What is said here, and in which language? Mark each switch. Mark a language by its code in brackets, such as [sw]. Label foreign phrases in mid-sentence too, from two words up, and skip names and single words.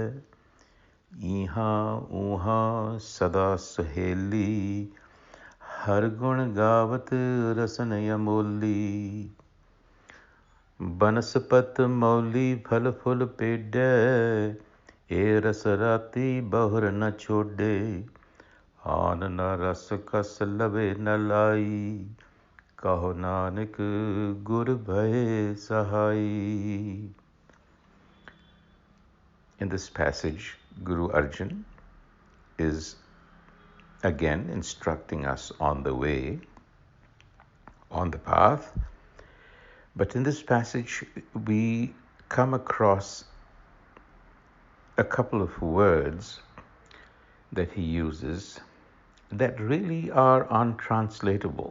[pa] ਇਹਾਂ ਊਹਾਂ ਸਦਾ ਸੁਹੇਲੀ, ਹਰ ਗੁਣ ਗਾਵਤ ਰਸਨ ਅਮੋਲੀ। ਬਨਸਪਤ ਮੌਲੀ ਫਲ ਫੁਲ ਪੇਡੈ, ਏ ਰਸ ਰਾਤੀ ਬਹੁਰ ਨ ਛੋੜੇ। ਆਨ ਨ ਰਸ ਕਸ ਲਵੇ ਨ ਲਾਈ, ਕਹੋ ਨਾਨਕ ਗੁਰ ਭਯ ਸਹਾਈ। [en] In this passage, Guru Arjan is again instructing us on the way, on the path. But in this passage, we come across a couple of words that he uses that really are untranslatable.